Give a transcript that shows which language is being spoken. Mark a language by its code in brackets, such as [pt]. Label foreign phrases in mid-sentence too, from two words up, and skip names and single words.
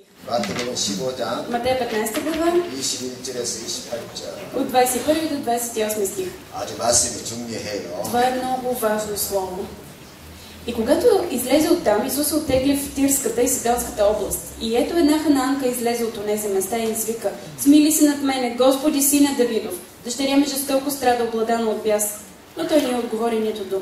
[ko] 마태복음 15장 [bg] Матея 15 глава [ko] 21절에서 28절. [bg] от 21 до 28 стих. [ko] 아주 말씀이 중요해요. [bg] Това е много важно слово. И когато излезе оттам, Исус се оттегли в Тирската и Сидонската област. И ето една хананка излезе от онези места и извика: смили се над мене, Господи, сина Давидов. Дъщеря ми жестоко страда, обладана от бяс. Но той не отговори нито дума.